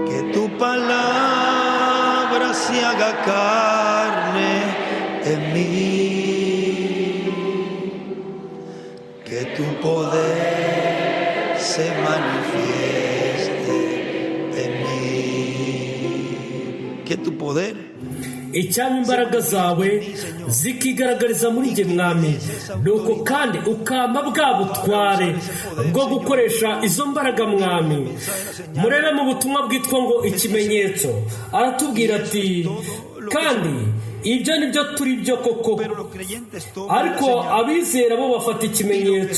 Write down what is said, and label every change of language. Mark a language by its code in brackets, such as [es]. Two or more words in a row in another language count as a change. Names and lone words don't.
[es] Que tu palabra se haga carne en mí, que tu poder se manifieste en mí, que tu poder. [rw] icyama imbaraga zawe zikigaragariza muri njye mwami, nuko kandi ukamba bwa butware bwo gukoresha izo mbaraga mwami. murebe mu butumwa bwitwa ngo ikimenyetso, aratubwira ati kandi ibyo ni byo turi byo koko, ariko abizera bo bafata ikimenyetso.